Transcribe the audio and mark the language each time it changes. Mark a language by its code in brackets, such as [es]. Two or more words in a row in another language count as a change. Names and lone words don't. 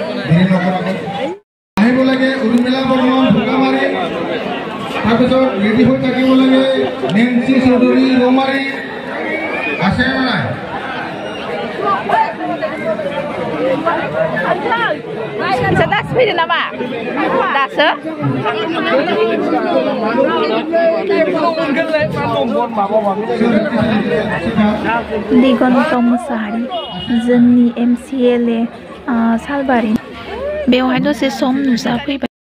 [as] আহিব লাগে উৰুমিলা বৰ্মন ঢোকামাৰি তাৰপিছত ৰেডি হৈ থাকিব লাগে নেন্সি চৌধুৰী ৰৌমাৰী আছে নাই [brx] दास भिडिअ नामा. Das. दिगन्त मुसाहारि जोंनि MCLA सालबारि बेवहाय दसे सम नुजाफैबाय